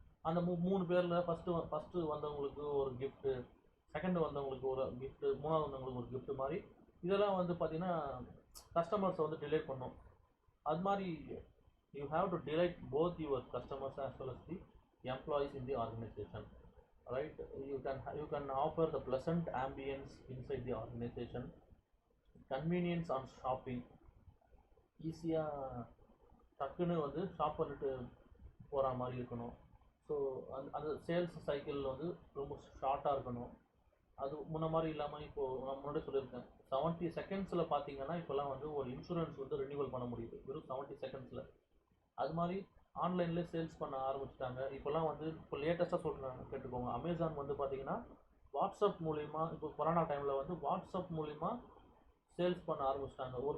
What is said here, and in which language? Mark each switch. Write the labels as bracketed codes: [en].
[ta] அந்த 3 பேரில் ஃபஸ்ட்டு வந்தவங்களுக்கு ஒரு கிஃப்ட்டு, செகண்ட் வந்தவங்களுக்கு ஒரு கிஃப்ட்டு, மூணாவது வந்தவங்களுக்கு ஒரு கிஃப்ட்டு மாதிரி. இதெல்லாம் வந்து பார்த்தீங்கன்னா கஸ்டமர்ஸை வந்து டிலைட் பண்ணும். அது மாதிரி [en] You have to delight both your customers as well as the employees in the organization, right? You can offer the pleasant ambience inside the organization, convenience on shopping, [ta] ஈஸியாக டக்குன்னு வந்து ஷாப் பண்ணிட்டு போகிற மாதிரி இருக்கணும். ஸோ அந்த சேல்ஸ் சைக்கிள் வந்து ரொம்ப ஷார்ட்டாக இருக்கணும். அது முன்ன மாதிரி இல்லாமல் இப்போது நான் முன்னாடி சொல்லியிருக்கேன், 70 செகண்ட்ஸில் பார்த்தீங்கன்னா இப்போல்லாம் வந்து ஒரு இன்சூரன்ஸ் வந்து ரினியூவல் பண்ண முடியுது வெறும் 70 செகண்ட்ஸில். அது மாதிரி ஆன்லைன்லேயே சேல்ஸ் பண்ண ஆரம்பிச்சிட்டாங்க. இப்போல்லாம் வந்து இப்போ லேட்டஸ்ட்டாக சொல்கிறாங்க கேட்டுக்கோங்க, அமேசான் வந்து பார்த்தீங்கன்னா வாட்ஸ்அப் மூலிமா, இப்போ கொரோனா டைமில் வந்து வாட்ஸ்அப் மூலிமா சேல்ஸ் பண்ண ஆரம்பிச்சிட்டாங்க.